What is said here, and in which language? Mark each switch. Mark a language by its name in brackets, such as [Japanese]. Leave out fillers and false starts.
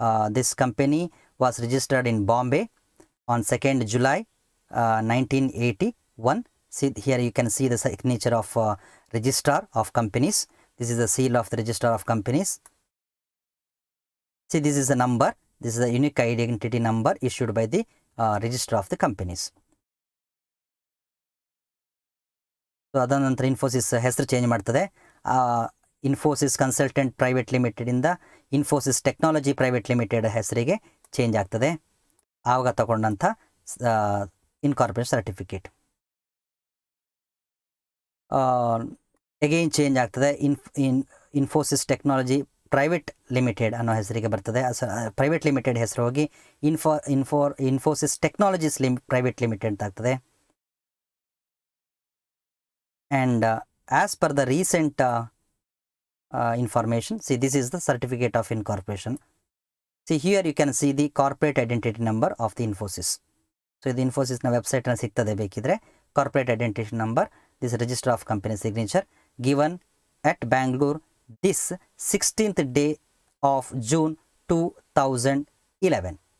[English] This company was registered in Bombay on 2nd July 1981. See here you can see the signature of Registrar of Companies. This is the seal of the Registrar of Companies. See, this is the number. This is the unique identity number issued by the Registrar of the Companies. [Kannada] So ಅದ ನಂತರ ಇನ್ಫೋಸಿಸ್ ಹೆಸರು change ಮಾಡ್ತದೆ. Infosys consultant private ಲಿಮಿಟೆಡಿಂದ Infosys technology private limited ಹೆಸರಿಗೆ change ಆಗ್ತದೆ. ಆವಾಗ ತಗೊಂಡಂಥ incorporation certificate again change ಆಗ್ತದೆ. Infosys technology private limited ಅನ್ನೋ ಹೆಸರಿಗೆ ಬರ್ತದೆ. ಪ್ರೈವೇಟ್ ಲಿಮಿಟೆಡ್ ಹೆಸರು ಹೋಗಿ ಇನ್ಫೋಸಿಸ್ ಟೆಕ್ನಾಲಜೀಸ್ ಪ್ರೈವೇಟ್ ಲಿಮಿಟೆಡ್ ಅಂತ ಆಗ್ತದೆ. [English] And as per the recent information, see this is the certificate of incorporation. See here you can see the corporate identity number of the Infosys. So the Infosys na website [Kannada] na siktade bekidre [English] corporate identity number, this register of company signature given at Bangalore this 16th day of June 2011.